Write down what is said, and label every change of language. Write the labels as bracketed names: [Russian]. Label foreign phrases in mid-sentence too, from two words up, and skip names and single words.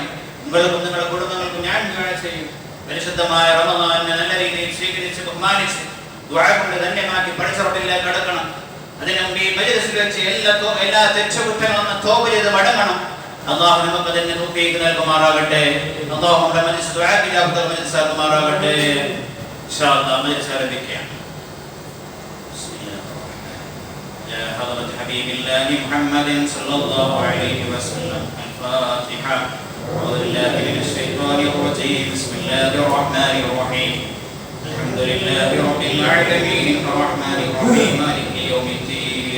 [Malayalam] നിങ്ങൾക്കും നിങ്ങളുടെ കുടുംബങ്ങൾക്കും ഞാൻ ദുആ ചെയ്യും. പരിശുദ്ധമായ റമദാനിനെ നല്ല രീതിയിൽ സ്വീകരിച്ച് ബഹുമാനിച്ച് ദുആ കൊണ്ട് ധന്യമാക്കി പഠിച്ചവട്ടിലേക്ക് കടക്കണം. അതിനു മുമ്പ് ഈ മജ്‌ലിസിൽ വെച്ച് എല്ലാ തെറ്റുകുറ്റങ്ങളും തൗബ ചെയ്ത് മടങ്ങണം. അല്ലാഹു നമുക്ക് അതിനെ തൗഫീഖ് നൽകുമാറാകട്ടെ. അല്ലാഹു നമ്മുടെ മജ്‌ലിസ് ദുആ ഇജാബത്ത് മജ്‌ലിസ് ആക്കുമാറാകട്ടെ. മജ്‌ലിസ് ആരംഭിക്കുകയാണ്. [Arabic] يا حضرة حبيب الله محمد صلى الله عليه وسلم الفاتحة. أعوذ بالله من الشيطان الرجيم. بسم الله الرحمن الرحيم. الحمد لله رب العالمين الرحمن الرحيم مالك يوم الدين.